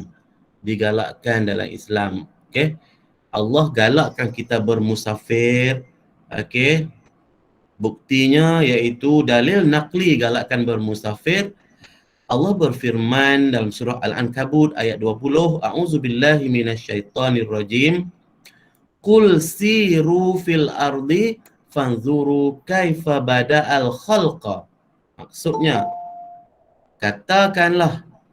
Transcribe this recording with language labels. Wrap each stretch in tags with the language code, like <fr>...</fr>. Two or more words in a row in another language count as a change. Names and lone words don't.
<ms>Digalakkan dalam Islam. Okey. Allah galakkan kita bermusafir. Okey. Buktinya iaitu dalil naqli galakkan bermusafir. Allah berfirman dalam surah Al-Ankabut ayat 20,</ms> <ar>أعوذ بالله من الشيطان الرجيم. قل سيروا في الأرض فانظروا كيف بدأ الخلق.</ar> <ms>Maksudnya, katakanlah</ms>